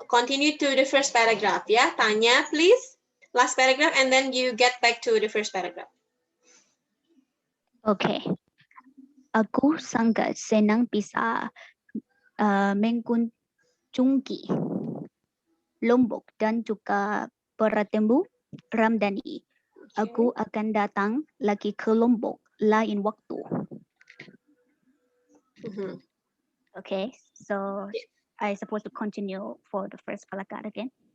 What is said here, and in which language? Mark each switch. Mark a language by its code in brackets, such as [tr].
[en] Continue to the first paragraph, ya. Tanya, please. Last paragraph, and then you get back to the first paragraph. Okay. [id] Aku sangat senang bisa mengunjungi Lombok dan juga bertemu Ramdhani. Aku akan datang lagi ke Lombok lain waktu. Mhm. [en] Okay, so I supposed to continue for the first paragraph again.